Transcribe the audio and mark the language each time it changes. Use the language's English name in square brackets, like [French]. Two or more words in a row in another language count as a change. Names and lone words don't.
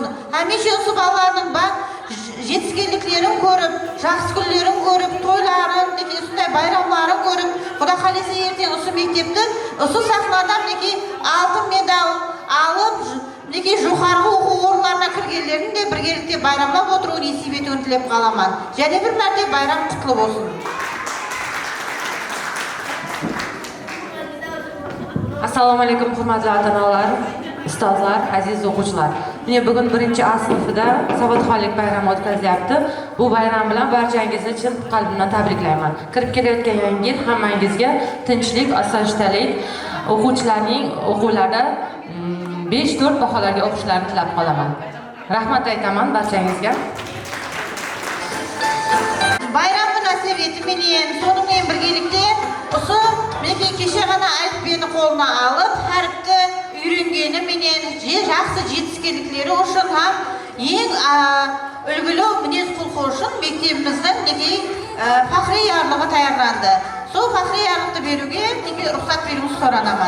[Kara-Kalpak] Әмеше осы балалардың жетіскерліктерін көріп, жақсы күндерін көріп, тойларын, сондай байрамларын көріп, Құда қаласа ертең осы мектептің осы сахнадан алтын медаль алып, жоғарғы оқу орындарына кіргендерін де біргелікте байрамлап отыруын есеп етуін тілеп қаламын. Және бір мәрте байрам құтлы болсын. [Uzbek] Assalomu alaykum hurmatli ota-onalar, ustozlar, aziz o'quvchilar. Mene bugun 1-A sinfida savodxonlik bayrami o'tkazilyapti. Bu bayram bilan barchangizni chin qalbimdan tabriklayman. Kirib kelayotgan yangi yil hammangizga tinchlik, osoyishtalik, o'quvchilarning o'quvlarda 5-4 baholarga o'qishlarini tilab qolaman. Rahmat aytaman barchangizga. [Kara-Kalpak] Bayram münasebeti menен sonымен birgelikte осы менен кеше ғана әліппені қолына алып, әріпті үйренгені менен жақсы жетіскерліктері үшін һәм ең үлгілі мінез құлқы үшін мектебіміздің фахри ярлығы таярланды. Сол фахри ярлықты беруге рұқсат беруіңізді сұранамын.